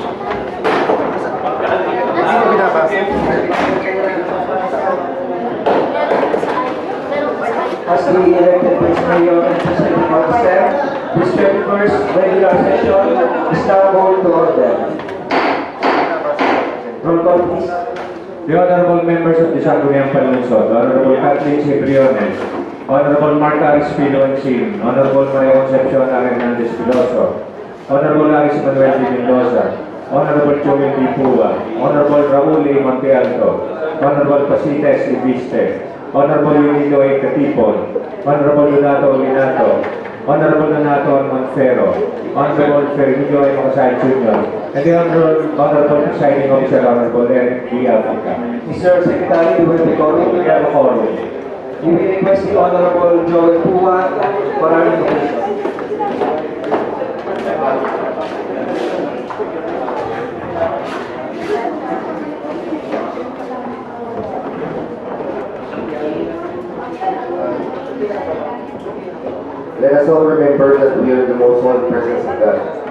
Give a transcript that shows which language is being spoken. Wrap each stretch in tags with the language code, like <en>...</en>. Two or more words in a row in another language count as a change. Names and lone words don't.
<en>As the elected Vice Mayor and Presiding Officer, this 21st regular session is now called to order. Roll call, please. The honorable members of the Sangguniang Palunsod, Honorable Kathleen Cibriones, Honorable Marta Espino Encin, Honorable Maria Concepcion Hernandez Piloso, Honorable Aris Manuel D. Mendoza, Honorable Joel D. Pua, Honorable Raul A. Montealto, Honorable Pasites Ibiste, Honorable Unido A. Katipon, Honorable Donato Olinato, Honorable Donato Monfero, Honorable Fermilio A. Macasay Jr., and the Honorable Presiding Officer, Honorable Eric D. Alfica. Mr. Secretary, we will be calling to have a call. We will request the Honorable Joel Pua for our invocation. Let us all remember that we are the most holy presence of God.</en>